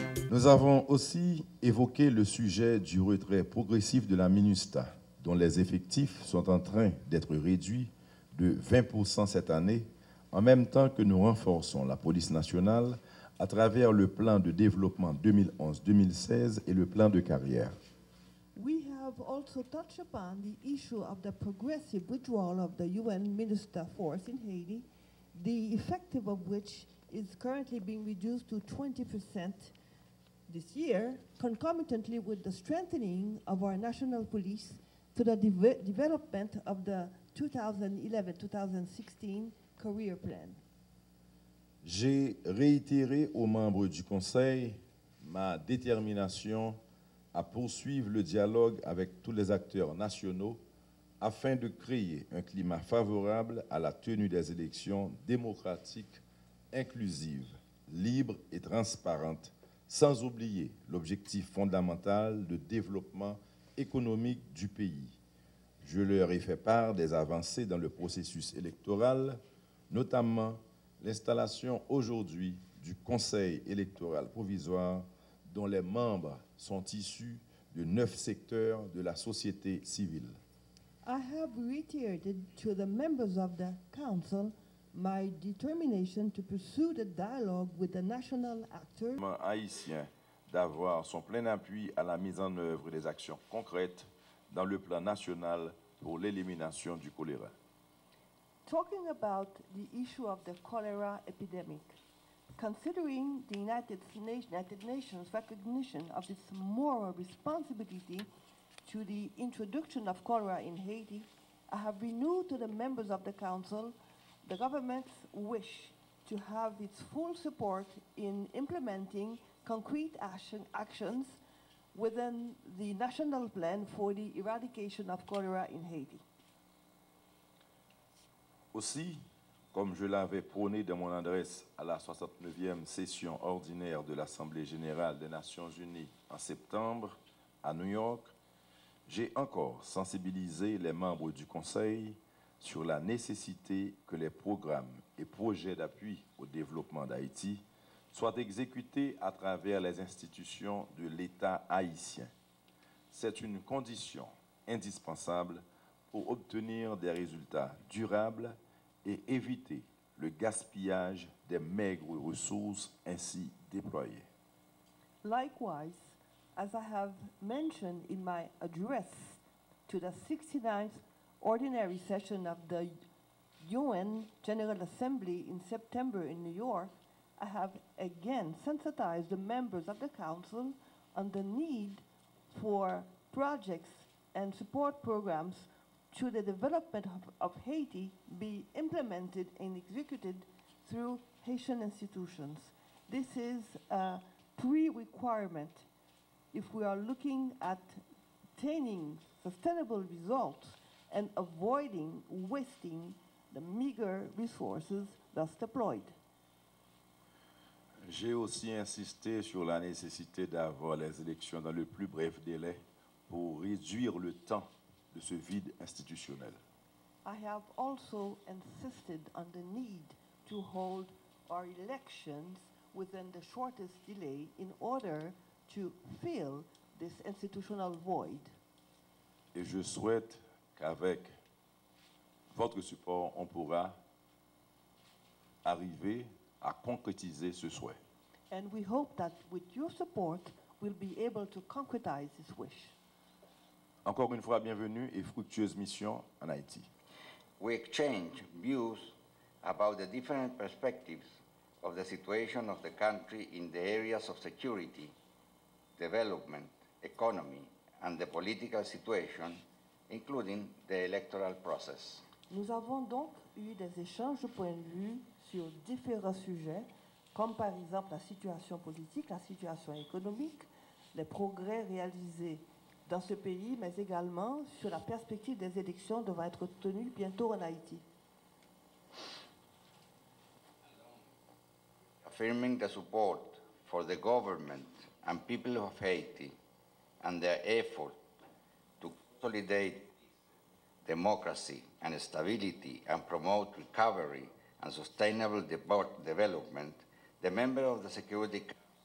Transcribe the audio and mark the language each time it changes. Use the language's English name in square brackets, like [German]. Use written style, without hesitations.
[French] Nous avons aussi évoqué le sujet du retrait progressif de la MINUSTAH, dont les effectifs sont en train d'être réduits de 20% cette année, en même temps que nous renforçons la police nationale à travers le plan de développement 2011-2016 et le plan de carrière. [English] We have also touched upon the issue of the progressive withdrawal of the UN Minister Force in Haiti, the effective of which is currently being reduced to 20% this year, concomitantly with the strengthening of our national police to the development of the 2011-2016 career plan. [French] J'ai réitéré aux membres du Conseil ma détermination à poursuivre le dialogue avec tous les acteurs nationaux afin de créer un climat favorable à la tenue des élections démocratiques, inclusives, libres et transparentes, sans oublier l'objectif fondamental de développement économique du pays. Je leur ai fait part des avancées dans le processus électoral, notamment l'installation aujourd'hui du Conseil électoral provisoire dont les membres sont issus de 9 secteurs de la société civile. [English] I have reiterated to the members of the Council my determination to pursue the dialogue with the national actors. [French] Haïtien d'avoir son plein appui à la mise en œuvre des actions concrètes dans le plan national pour l'élimination du choléra. [English] Talking about the issue of the cholera epidemic, considering the United Nations recognition of its moral responsibility to the introduction of cholera in Haiti, I have renewed to the members of the Council the government's wish to have its full support in implementing concrete actions within the national plan for the eradication of cholera in Haiti. [French] Aussi, comme je l'avais prôné dans mon adresse à la 69e session ordinaire de l'Assemblée générale des Nations unies en septembre à New York, j'ai encore sensibilisé les membres du Conseil sur la nécessité que les programmes et projets d'appui au développement d'Haïti soient exécutés à travers les institutions de l'État haïtien. C'est une condition indispensable pour obtenir des résultats durables et éviter le gaspillage des maigres ressources ainsi déployées. [English] Likewise, as I have mentioned in my address to the 69th Ordinary Session of the UN General Assembly in September in New York, I have again sensitized the members of the Council on the need for projects and support programs to the development of Haiti be implemented and executed through Haitian institutions. This is a pre-requirement if we are looking at attaining sustainable results and avoiding wasting the meager resources thus deployed. [French] J'ai aussi insisté sur la nécessité d'avoir les élections dans le plus bref délai pour réduire le temps de ce vide institutionnel. [English] I have also insisted on the need to hold our elections within the shortest delay in order to fill this institutional void. [French] Et je souhaite qu'avec votre support, on pourra arriver à concrétiser ce souhait. [English] And we hope that with your support, we'll be able to concretize this wish. [French] Encore une fois, bienvenue et fructueuse mission en Haïti. [English] We exchange views about the different perspectives of the situation of the country in the areas of security, development, economy, and the political situation, including the electoral process. [French] Nous avons donc eu des échanges de points de vue sur différents sujets, comme par exemple la situation politique, la situation économique, les progrès réalisés dans ce pays, mais également sur la perspective des élections devant être tenues bientôt en Haïti. [English] Affirming the support for the government and people of Haiti and their effort to consolidate democracy and stability and promote recovery and sustainable development, the members of the Security Council